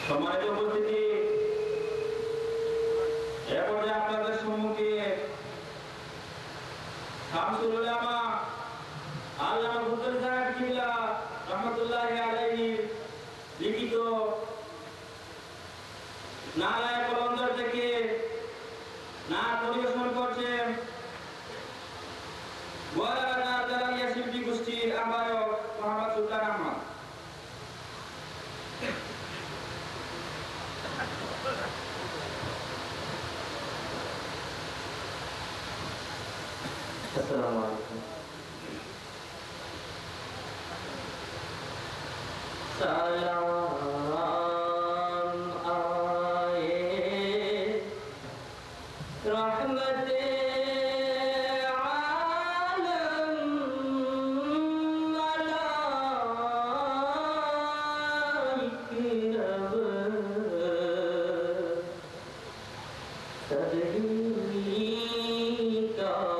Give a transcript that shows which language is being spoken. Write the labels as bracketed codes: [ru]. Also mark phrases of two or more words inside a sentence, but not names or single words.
[bn] সম্মানিত উপস্থিতি, এরপরে আপনাদের সম্মুখে শামসুল উলামা আল্লামা ফজলুল সাহেব কিবলা রাহমাতুল্লাহি আলাইহি লিখিত নারায়ে কলন্দর থেকে নাচ পরিবেশন করছেন গোয়ালাঘাট জালালিয়া শিল্পী গোষ্ঠীর আহ্বায়ক মোহাম্মদ সুলতান আহমদ। [ar] السلام عليكم. [ur] سلام آئے رحمت عالم ملائک رب تدہی کا